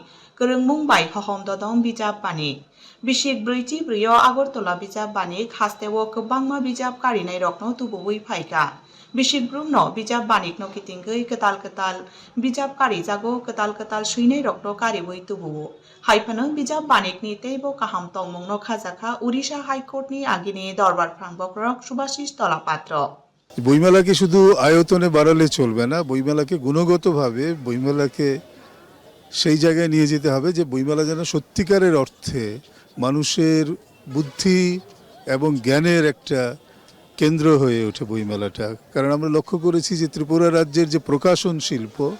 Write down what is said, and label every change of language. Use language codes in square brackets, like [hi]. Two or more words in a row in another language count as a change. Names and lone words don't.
[trp] kerengmung bai hohom dodom bijab banik Bishik Bruichi Bruyo Agartala bijab banik hasteo kwbangma bijab karinai rokno tubui phaika Bishik Brumno bijab banikno kitingoi ketal bijab karijago ketal suinai rokno karibui tubuo haifano bijab banikni teibo kaham tongmungno khajaka Odisha High Court ni agini dorbar prangbogrok Subhashish Tolapatro [bn] বইমেলাকে শুধু আয়তনে বাড়ালে চলবে না বইমেলাকে গুণগতভাবে বইমেলাকে সেই জায়গায় নিয়ে যেতে হবে যে বইমেলা যেন সত্যিকারের অর্থে মানুষের বুদ্ধি এবং জ্ঞানের একটা কেন্দ্র হয়ে ওঠে বইমেলাটা কারণ আমরা লক্ষ্য করেছি যে ত্রিপুরা রাজ্যের যে প্রকাশন শিল্প